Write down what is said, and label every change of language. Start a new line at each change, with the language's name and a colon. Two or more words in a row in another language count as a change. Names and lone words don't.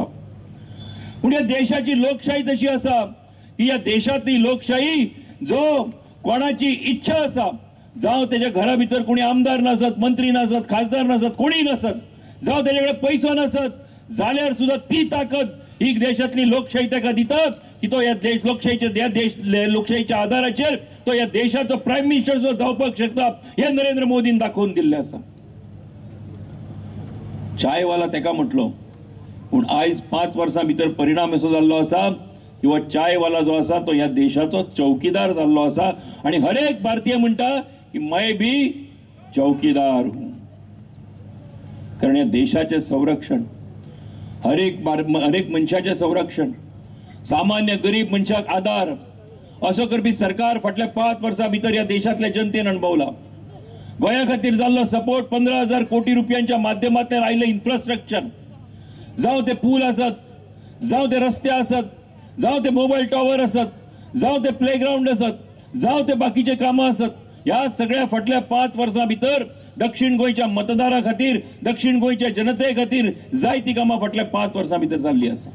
Konkani: पूण या देशाची लोकशाही तशी आसा की या देशातली लोकशाही जो कोणाची इच्छा आसा, जावं तेच्या घरा भितर कोणी आमदार नासत, मंत्री नासत, खासदार नासत, कोणी नासत, जावं तेजे कडेन पयसो नासत, जाल्यार सुद्धा ती ताकद ही देशातली लोकशाही ताका दिता की तो या लोकशाहीच्या आधाराचेर तो या देशाचो
English: prime minister
Konkani: जो जावपाक शकता हे नरेंद्र मोदीन दाखोवन दिल्लें आसा. चायवाला तेका म्हटलो, पूण आयज 5 वर्सां भितर परिणाम असो जाल्लो आसा की हो चायवाला जो आसा तो ह्या देशाचो चौकीदार जाल्लो आसा आणि हर एक भारतीय म्हणटा की
Hindi: मैं भी चौकीदार हूं.
Konkani: कारण या देशाचे संरक्षण, हर एक मनशाचे संरक्षण, सामान्य गरीब मनशाक आधार असो करपी सरकार फाटल्या 5 वर्सां भितर या देशातल्या जनतेन अणभवला. गोंया खातीर जाल्लो सपोर्ट 15,000 कोटी रुपयांच्या माध्यमांतल्यान आयिल्ले इन्फ्रास्ट्रक्चर, जावं ते पूल आसत, जावं ते रस्ते आसत, जावं ते
English: mobile tower
Konkani: असत, जावं ते प्लेग्राउंड असत, जावं ते बाकीचे कामां असत, ह्या सगळ्या फाटल्या 5 वर्सां भितर दक्षिण गोंयच्या मतदारा खातीर, दक्षिण गोंयच्या जनते खातीर जायती कामां फाटल्या 5 वर्सां भितर जाल्ली आसा.